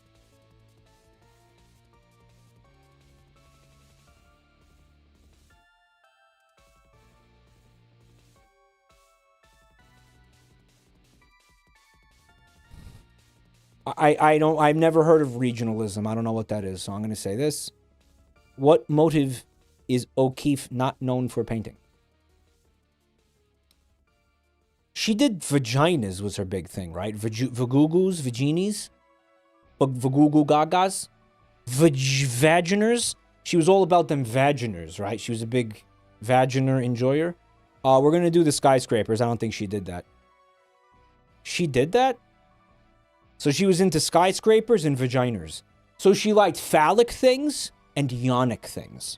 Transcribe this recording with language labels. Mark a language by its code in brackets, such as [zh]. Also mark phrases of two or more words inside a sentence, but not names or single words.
[en] I've never heard of regionalism. I don't know what that is, so I'm going to say this. What motive is O'Keeffe not known for painting? She did vaginas was her big thing, right? Vagugus, vaginis, vagugu gagas, vaginers. She was all about them vaginers, right? She was a big vaginer enjoyer. We're going to do the skyscrapers. I don't think she did that. She did that? So she was into skyscrapers and vaginers. So she liked phallic things and yonic things.